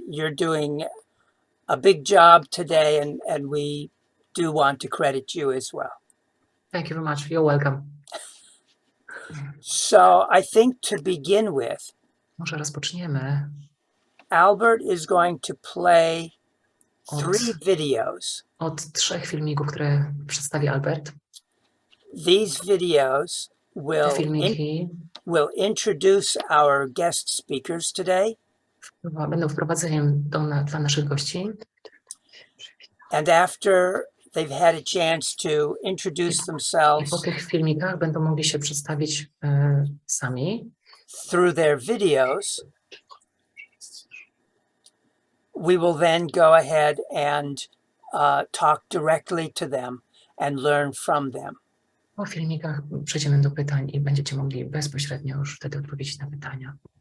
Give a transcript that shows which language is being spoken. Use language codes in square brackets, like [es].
[en] You're doing a big job today, and we do want to credit you as well. Thank you very much. You're welcome. So I think to begin with, [pl] może rozpoczniemy. [en] Albert is going to play 3 videos. [pl] Od 3 filmików, które przedstawi Albert. [en] These videos will [pl] filmiki [en] will introduce our guest speakers today. [pl] Będą wprowadzeniem dla naszych gości. [en] And after they've had a chance to introduce [pl] I po [en] themselves [pl] tych filmikach będą mogli się przedstawić sami. [en] through their videos, we will then go ahead and talk directly to them and learn from them. [pl] Po filmikach przejdziemy do pytań i będziecie mogli bezpośrednio już wtedy odpowiedzieć na pytania.